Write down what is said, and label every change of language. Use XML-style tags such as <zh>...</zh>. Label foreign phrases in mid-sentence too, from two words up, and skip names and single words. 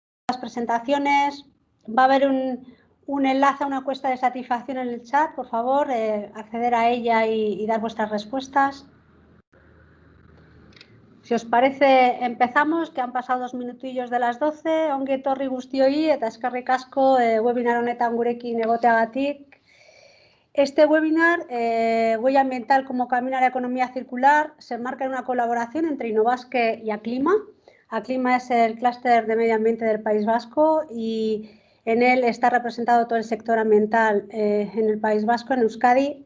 <es>las presentaciones. Va a haber un enlace a una encuesta de satisfacción en el chat, por favor, acceder a ella y dar vuestras respuestas. Si os parece, empezamos, que han pasado 2 minutillos de las 12.</es> <eu>Ongi etorri guztioi eta eskerrik asko webinar honetan gurekin egoteagatik.</eu> <es>Este webinar, Huella Ambiental como Camino a la Economía Circular, se enmarca en una colaboración entre Innobasque y Aclima. Aclima es el clúster de medio ambiente del País Vasco y en él está representado todo el sector ambiental en el País Vasco, en Euskadi.</es>